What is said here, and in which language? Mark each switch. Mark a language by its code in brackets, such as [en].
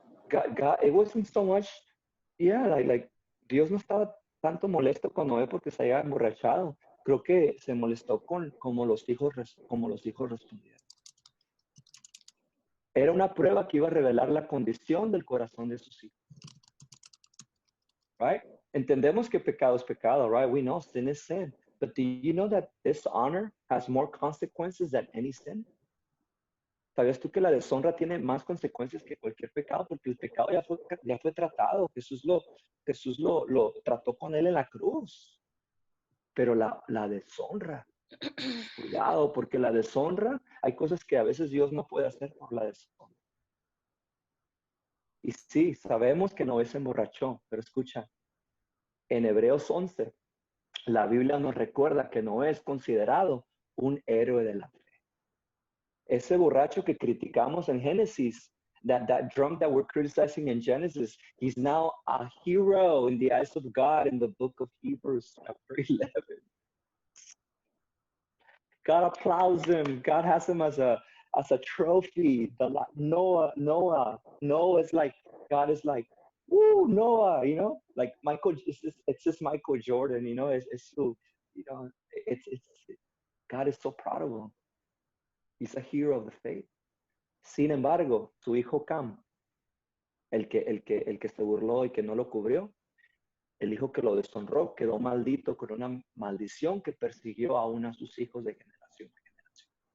[en] God, it wasn't so much, like, [es] Dios no estaba tanto molesto con Noé porque se haya emborrachado. Creo que se molestó con cómo los hijos respondieron. Era una prueba que iba a revelar la condición del corazón de sus hijos. [en] Right? [es] Entendemos que pecado es pecado, [en] right? We know sin is sin. But do you know that dishonor has more consequences than any sin? [es] ¿Sabías tú que la deshonra tiene más consecuencias que cualquier pecado? Porque el pecado ya fue tratado. Jesús lo trató con él en la cruz. Pero la deshonra, cuidado, porque la deshonra, hay cosas que a veces Dios no puede hacer por la deshonra. Y sí, sabemos que Noé se emborrachó, pero escucha, en Hebreos 11, la Biblia nos recuerda que Noé es considerado un héroe de la fe. Ese borracho que criticamos en Génesis, [en] that drunk that we're criticizing in Genesis, he's now a hero in the eyes of God in the book of Hebrews, chapter 11. God applauds him. God has him as a trophy. Noah is like, God is like, woo, Noah, you know, like Michael, it's just Michael Jordan, you know, it's so, you know, it's God is so proud of him. He's a hero of the faith. [es] Sin embargo, su hijo Cam, el que se burló y que no lo cubrió, el hijo que lo deshonró, quedó maldito con una maldición que persiguió aún a sus hijos de generación en generación.